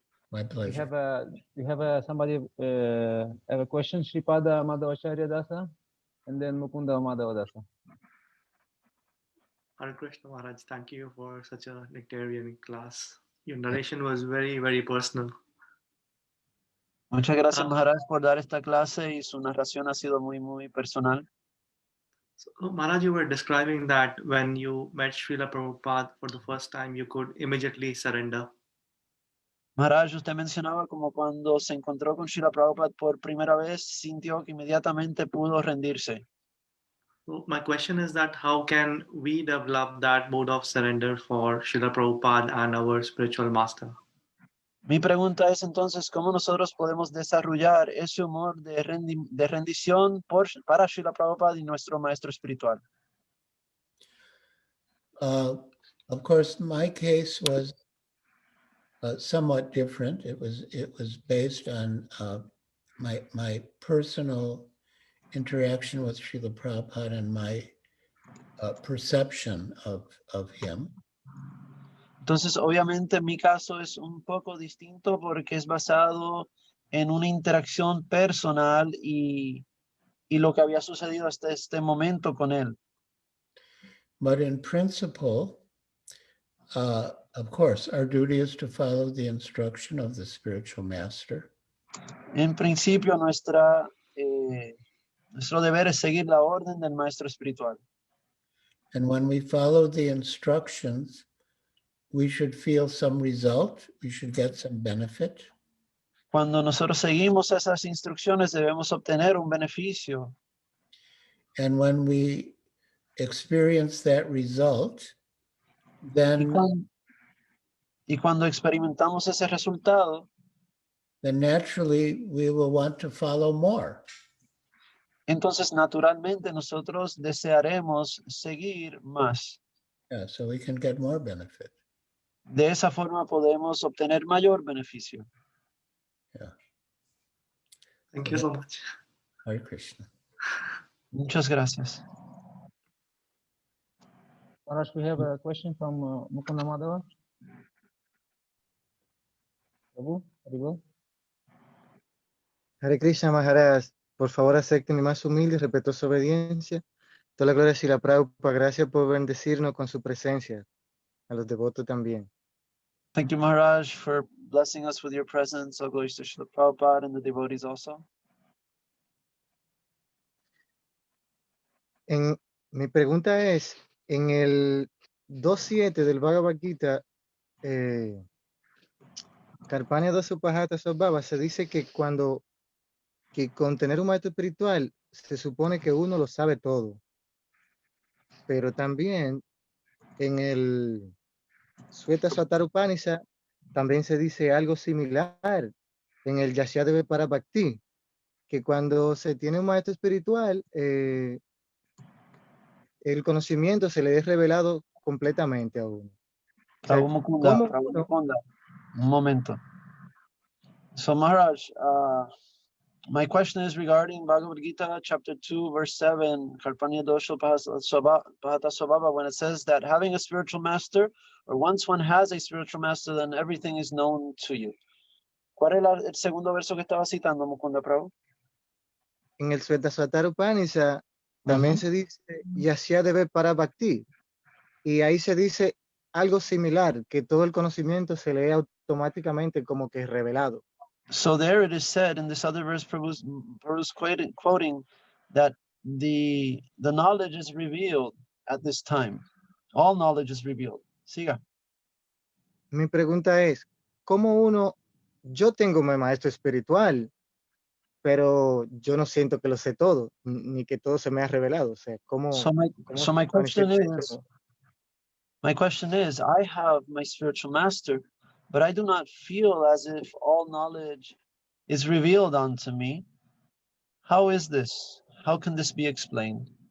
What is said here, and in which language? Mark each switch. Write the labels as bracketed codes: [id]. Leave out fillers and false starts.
[en] My pleasure. We have somebody have a question, Sripada Madhavacharya Dasa, and then Mukunda Madhava Dasa. Hare Krishna Maharaj, thank you for such a nectarian class. Your narration was very, very personal. [es] Muchas gracias, Maharaj, por dar esta clase y su narración ha sido muy, muy personal. [en] So, Maharaj, you were describing that when you met Srila Prabhupada for the first time, you could immediately surrender. [es] Maharaj, usted mencionaba como cuando se encontró con Srila Prabhupada por primera vez, sintió que inmediatamente pudo rendirse. [en] So my question is that how can we develop that mode of surrender for Srila Prabhupada and our spiritual master? [es] Mi pregunta es entonces, ¿cómo nosotros podemos desarrollar ese humor de rendición para Srila Prabhupada y nuestro maestro espiritual? [en] Of course, my case was somewhat different. It was based on my personal interaction with Srila Prabhupada and my perception of him. [es] Entonces, obviamente, en mi caso es un poco distinto porque es basado en una interacción personal y lo que había sucedido hasta este momento con él. [en] But in principle, of course, our duty is to follow the instruction of the spiritual master. [es] En principio, nuestro deber es seguir la orden del maestro espiritual. [en] And when we follow the instructions, we should feel some result. We should get some benefit. [es] Cuando nosotros seguimos esas instrucciones, debemos obtener un beneficio. [en] And when we experience that result, then [es] Y cuando experimentamos ese resultado, [en] naturally we will want to follow more. [es] entonces naturalmente nosotros desearemos seguir más. [en] Yeah, so we can get more benefit. [es] De esa forma podemos obtener mayor beneficio. [en] Yeah. Thank you so much. Hare Krishna. [es] Muchas gracias. [en] Maharaj, we have a question from Mukunda Madhava. Prabhu, Haribo. [es] Hare Krishna Maharaj, por favor acepte mi más humilde y respetuosa obediencia. Toda la gloria a Srila Prabhupada, gracias por bendecirnos con su presencia, a los devotos también. [en] Thank you, Maharaj, for blessing us with your presence. All glories to Srila Prabhupada and the devotees also. [es] Mi pregunta es, en el 2.7 del Bhagavad Gita, Karpanya Dasupahata Sabhava, se dice que con tener un maestro espiritual se supone que uno lo sabe todo. Pero también en el Sweta Satarupanisa también se dice algo similar en el Yashyadeve Parabhakti, que cuando se tiene un maestro espiritual, el conocimiento se le es revelado completamente a uno. O sea, Prabhu Mukunda, ¿cómo Prabhu uno- Mukunda, un momento. [en] So Maharaj, my question is regarding Bhagavad Gita, chapter 2, verse 7, Karpanya Dosha Pahata Swabhava, when it says that having a spiritual master, or once one has a spiritual master, then everything is known to you. [es] ¿Cuál es el segundo verso que estaba citando, Mukunda Prabhu? en el Sweta Satarupanisa también se dice Yashyadeve Parabhakti, y ahí se dice algo similar, que todo el conocimiento se lee automáticamente como que revelado. [en] So there it is said in this other verse, Prabhu's quoting that the knowledge is revealed at this time. All knowledge is revealed. [es] Siga. Mi pregunta es, yo tengo mi maestro espiritual, pero yo no siento que lo sé todo, ni que todo se me ha revelado? O sea, [en] So my question is, I have my spiritual master, but I do not feel as if all knowledge is revealed unto me. How is this? How can this be explained?